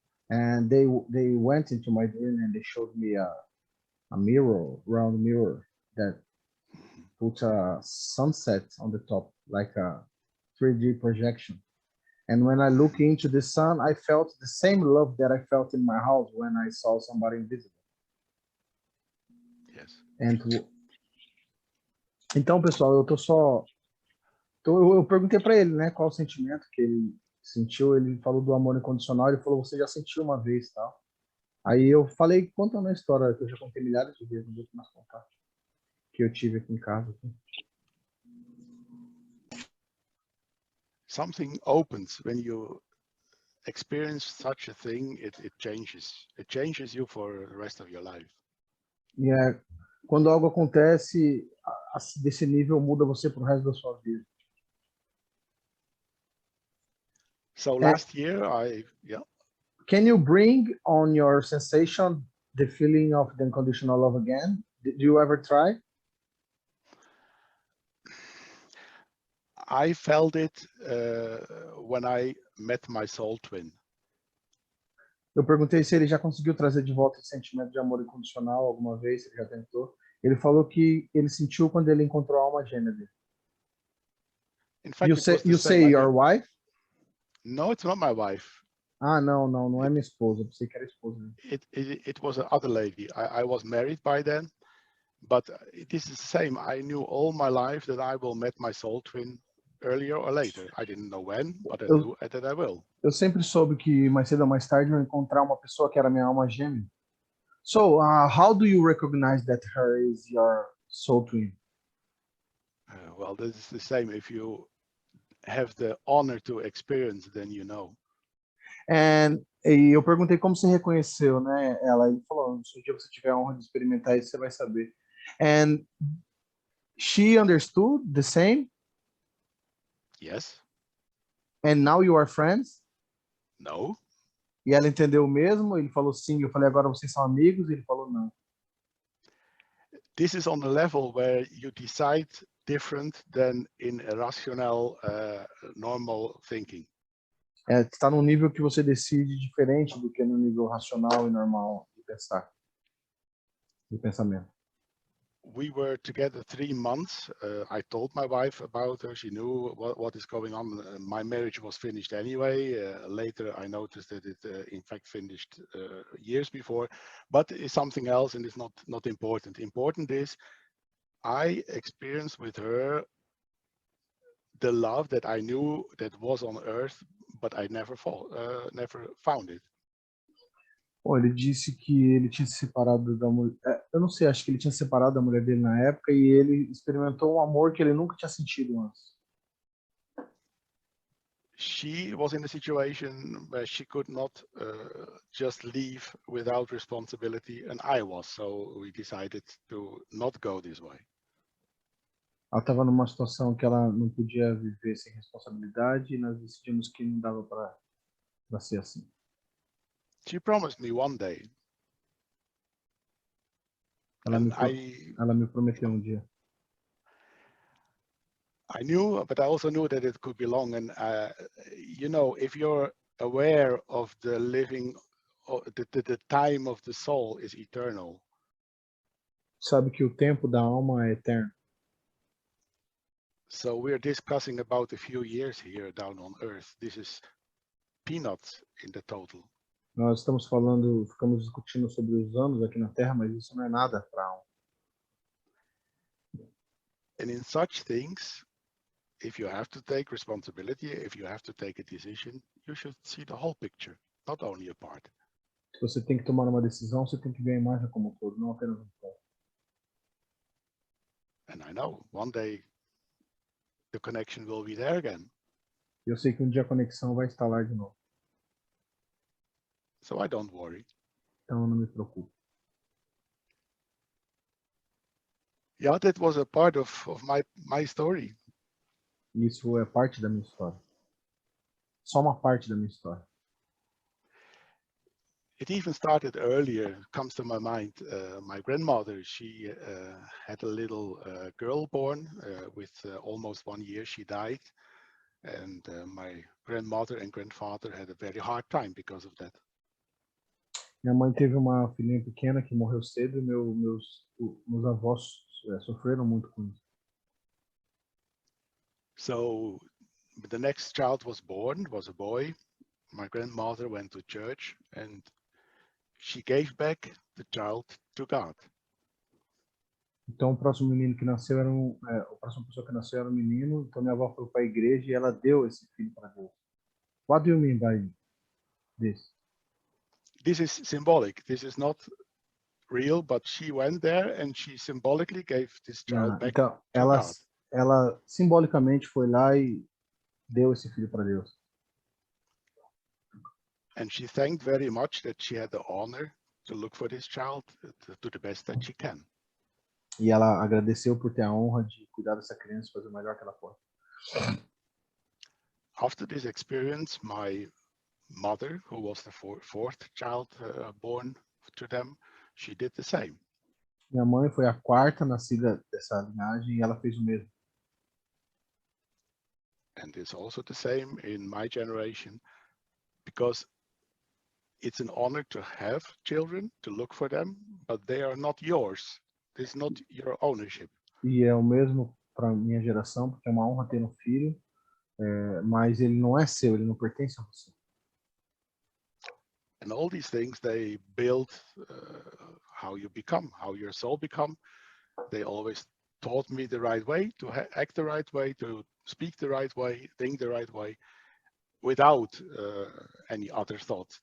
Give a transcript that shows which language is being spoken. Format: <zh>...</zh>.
<en>And they went into my dream and they showed me a mirror, round mirror that Mhm. put a sunset on the top, like a 3D projection. And when I look Mhm. into the sun, I felt the same love that I felt in my house when I saw somebody invisible. Yes.</en> <pt>And então, pessoal, eu tô só. Eu perguntei para ele, né, qual o sentimento que ele sentiu. Ele falou do amor incondicional. Ele falou, você já sentiu uma vez, tal. Aí eu falei, contando a história que eu já contei milhares de vezes, não vou mais contar, que eu tive aqui em casa. Aqui.</pt> <en>Something opens when you experience such a thing. It changes. It changes you for the rest of your life.</en> <pt>E quando algo acontece desse nível, muda você pro resto da sua vida.</pt> <en>So last year, yeah. Can you bring on your sensation the feeling of the unconditional love again? Did you ever try? I felt it when I met my soul twin.</en> <pt>Eu perguntei se ele já conseguiu trazer de volta esse sentimento de amor incondicional alguma vez, se ele já tentou. Ele falou que ele sentiu quando ele encontrou a alma gêmea dele.</pt> <en>In fact, it was the You same. say your wife? No, it's not my wife.</en> <pt>Ah, não é minha esposa. Eu pensei que era esposa.</pt> <en>It was another lady. I was married by then, but this is the same. I knew all my life that I will meet my soul twin earlier or later. I didn't know when, but I knew that I will.</en> <pt>Eu sempre soube que mais cedo ou mais tarde eu ia encontrar uma pessoa que era minha alma gêmea.</pt> <en>So, how do you recognize that her is your soul twin? Well, this is the same. If you have the honor to experience, then you know.</en> <pt>E eu perguntei como você reconheceu, né? Ela ele falou, se um dia você tiver a honra de experimentar isso, você vai saber.</pt> <en>And she understood the same? Yes. And now you are friends? No.</en> <pt>E ela entendeu o mesmo? Ele falou sim. Eu falei, agora vocês são amigos? Ele falou não.</pt> <en>This is on a level where you decide different than in a rational, normal thinking.</en> <pt>Está num nível que você decide diferente do que no nível racional e normal de pensar, de pensamento.</pt> <en>We were together 3 months. I told my wife about her. She knew what is going on. My marriage was finished anyway. Later, I noticed that it, in fact, finished years before. But it's something else, and it's not important. Important is I experienced with her the love that I knew that was on earth, but I never found it.</en> <pt>Bom, ele disse que ele tinha se separado da mulher. Eu não sei, acho que ele tinha separado da mulher dele na época e ele experimentou um amor que ele nunca tinha sentido antes.</pt> <en>She was in a situation where she could not just leave without responsibility, and I was. So we decided to not go this way.</en> <pt>Ela estava numa situação que ela não podia viver sem responsabilidade e nós decidimos que não dava para ser assim.</pt> <en>She promised me one day.</en> <pt>Ela me prometeu um dia.</pt> <en>I knew, but I also knew that it could be long. And you know, if you're aware of the living, the time of the soul is eternal.</en> <pt>Sabe que o tempo da alma é eterno.</pt> <en>So we're discussing about a few years here down on Earth. This is peanuts in the total.</en> <pt>Nós ficamos discutindo sobre os anos aqui na Terra, mas isso não é nada para a alma.</pt> <en>And in such things, if you have to take responsibility, if you have to take a decision, you should see the whole picture, not only a part.</en> <pt>Se você tem que tomar uma decisão, você tem que ver a imagem como um todo, não apenas um ponto.</pt> <en>And I know one day the connection will be there again.</en> <pt>Eu sei que um dia a conexão vai estar lá de novo.</pt> <en>So I don't worry.</en> <pt>Então não me preocupo.</pt> <en>Yeah, that was a part of my story.</en> <pt>Isso é parte da minha história. Só uma parte da minha história.</pt> <en>It even started earlier, comes to my mind. My grandmother, she had a little girl born with almost 1 year. She died. And my grandmother and grandfather had a very hard time because of that.</en> <pt>Minha mãe teve uma filhinha pequena que morreu cedo e meus avós sofreram muito com isso.</pt> <en>So the next child was born, was a boy. My grandmother went to church and she gave back the child to God.</en> <pt>Então, o próximo menino que nasceu a próxima pessoa que nasceu era um menino. Então, minha avó foi para a igreja e ela deu esse filho para Deus.</pt> <en>What do you mean by this? This is symbolic. This is not real, but she went there and she symbolically gave this child back</en> <pt>Então,</pt> <en>to God.</en> <pt>ela simbolicamente foi lá e deu esse filho para Deus.</pt> <en>And she thanked very much that she had the honor to look for this child to the best that she can.</en> <pt>E ela agradeceu por ter a honra de cuidar dessa criança e fazer o melhor que ela pode.</pt> <en>After this experience, my mother, who was the fourth child born to them, she did the same.</en> <pt>Minha mãe foi a quarta nascida dessa linhagem e ela fez o mesmo.</pt> <en>And it's also the same in my generation, because it's an honor to have children, to look for them, but they are not yours. It's not your ownership.</en> <pt>E é o mesmo para minha geração, porque é uma honra ter um filho, mas ele não é seu, ele não pertence a você.</pt> <en>And all these things, they build how you become, how your soul become. They always taught me the right way, to act the right way, to speak the right way, think the right way, without any other thoughts.</en>